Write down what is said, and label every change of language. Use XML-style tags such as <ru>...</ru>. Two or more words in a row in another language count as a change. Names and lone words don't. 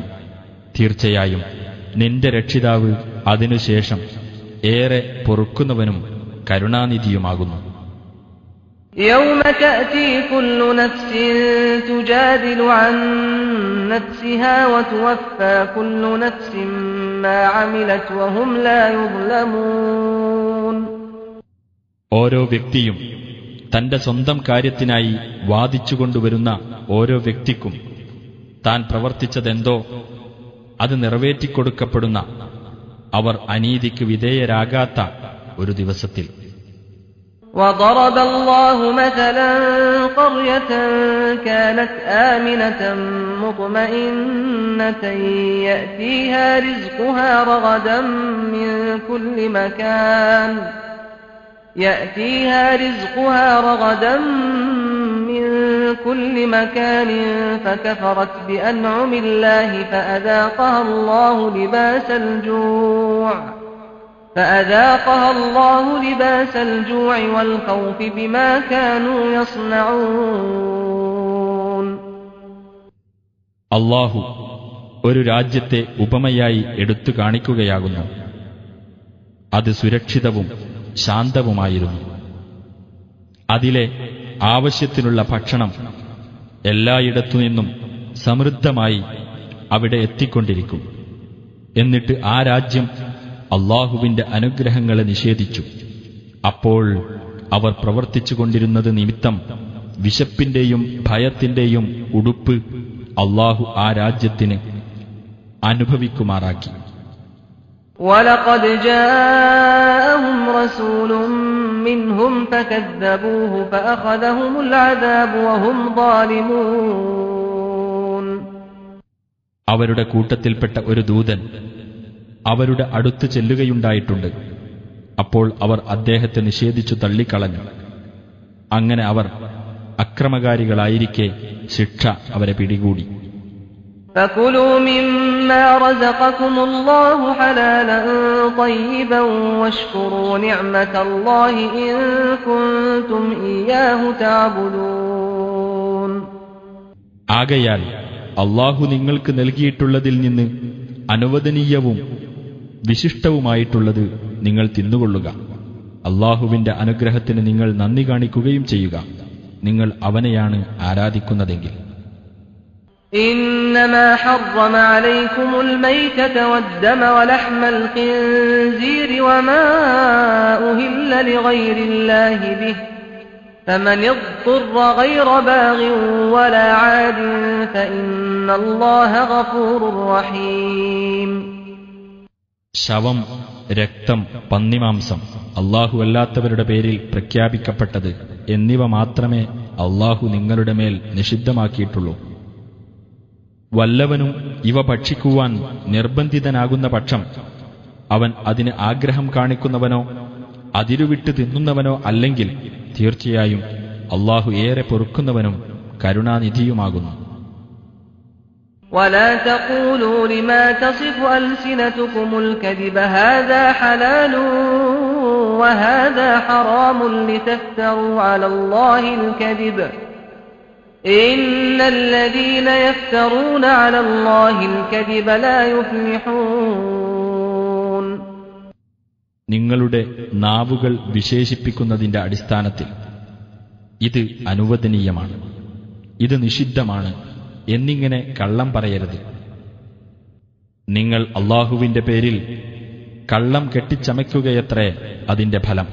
<ml>തീർച്ചയായും നിന്റെ രക്ഷിതാവ് അതിനുശേഷം ഏറെ പൊറുക്കുന്നവനും കരുണാനിധിയുമാകുന്നു.</ml> <ar>يوم تأتي كل نفس تجادل عن نفسها وتوفى كل نفس ما عملت وهم لا يظلمون.</ar> <ml>ഓരോ വ്യക്തിയും തന്റെ സ്വന്തം കാര്യത്തിനായി വാദിച്ചുകൊണ്ടുവരുന്ന ഓരോ വ്യക്തിക്കും താൻ പ്രവർത്തിച്ചതെന്തോ അത് നിറവേറ്റിക്കൊടുക്കപ്പെടുന്ന, അവർ അനീതിക്ക് വിധേയരാകാത്ത ഒരു ദിവസത്തിൽ.</ml> <ar>وضرب الله مثلا قرية كانت آمنة مطمئنة يأتيها رزقها رغدا من كل مكان فكفرت بأنعم الله فأذاقها الله لباس الجوع والخوف بما كانوا يصنعون.</ar> <ml>അല്ലാഹു ഒരു രാജ്യത്തെ ഉപമയായി എടുത്തു കാണിക്കുകയാകുന്നു. അത് സുരക്ഷിതവും ശാന്തവുമായിരുന്നു. അതിലെ ആവശ്യത്തിനുള്ള ഭക്ഷണം എല്ലായിടത്തുനിന്നും സമൃദ്ധമായി അവിടെ എത്തിക്കൊണ്ടിരിക്കും. എന്നിട്ട് ആ രാജ്യം അല്ലാഹുവിന്റെ അനുഗ്രഹങ്ങളെ നിഷേധിച്ചു. അപ്പോൾ അവർ പ്രവർത്തിച്ചുകൊണ്ടിരുന്നത് നിമിത്തം വിശപ്പിന്റെയും ഭയത്തിന്റെയും ഉടുപ്പ് അല്ലാഹു ആ രാജ്യത്തിന് അനുഭവിക്കുമാറാക്കി.</ml> <ar>وَلَقَدْ جَاءَهُمْ رَسُولٌ مِّنْهُمْ فَكَذَّبُوهُ فَأَخَذَهُمُ الْعَذَابُ وَهُمْ ظَالِمُونَ.</ar> <ml>അവരുടെ കൂട്ടത്തിൽപ്പെട്ട ഒരു ദൂതൻ അവരുടെ അടുത്ത് ചെല്ലുകയുണ്ടായിട്ടുണ്ട്. അപ്പോൾ അവർ അദ്ദേഹത്തെ നിഷേധിച്ചു തള്ളിക്കളഞ്ഞു. അങ്ങനെ അവർ അക്രമകാരികളായിരിക്കെ ശിക്ഷ അവരെ പിടികൂടി.</ml> <ar>فَكُلُوا مِمَّا رَزَقَكُمُ اللَّهُ حَلَالًا طَيِّبًا وَاشْكُرُوا نِعْمَةَ اللَّهِ إِن كُنتُمْ إِيَّاهُ تَعْبُدُونَ.</ar> <ml>ആകയാൽ അല്ലാഹു നിങ്ങൾക്ക് നൽകിയിട്ടുള്ളതിൽ നിന്ന് അനുവദനീയവും വിശിഷ്ടവുമായിട്ടുള്ളത് നിങ്ങൾ തിന്നുകൊള്ളുക. അല്ലാഹുവിന്റെ അനുഗ്രഹത്തിന് നിങ്ങൾ നന്ദി കാണിക്കുകയും ചെയ്യുക, നിങ്ങൾ അവനെയാണ് ആരാധിക്കുന്നതെങ്കിൽ.</ml> <ar>إنما حرم عليكم الميتة والدم ولحم الخنزير وما أهل لغير الله به فمن اضطر غير باغ ولا عاد فإن الله غفور رحيم.</ar> <ml>ശവം, രക്തം, പന്നിമാംസം, അല്ലാഹു അല്ലാത്തവരുടെ പേരിൽ പ്രഖ്യാപിക്കപ്പെട്ടത് എന്നിവ മാത്രമേ അല്ലാഹു നിങ്ങളുടെ മേൽ നിഷിദ്ധമാക്കിയിട്ടുള്ളൂ. വല്ലവനും ഇവ ഭക്ഷിക്കുവാൻ നിർബന്ധിതനാകുന്ന പക്ഷം അവൻ അതിന് ആഗ്രഹം കാണിക്കുന്നവനോ അതിരുവിട്ട് തിന്നുന്നവനോ അല്ലെങ്കിൽ തീർച്ചയായും അല്ലാഹു ഏറെ പൊറുക്കുന്നവനും കരുണാനിധിയുമാകുന്നു.</ml> <ar>ولا تقولوا لما تصف ألسنتكم الكذب هذا حلال وهذا حرام لتفتروا على الله الكذب إن الذين يفترون على الله الكذب لا يفلحون.</ar> <ml>നിങ്ങളുടെ നാവുകൾ വിശേഷിപ്പിക്കുന്നതിന്റെ അടിസ്ഥാനത്തിൽ ഇത് അനുവദനീയമാണ്, ഇത് നിഷിദ്ധമാണ് എന്നിങ്ങനെ കള്ളം പറയരുത്. നിങ്ങൾ അല്ലാഹുവിന്റെ പേരിൽ കള്ളം കെട്ടിച്ചമയ്ക്കുകയത്രേ അതിന്റെ ഫലം.</ml>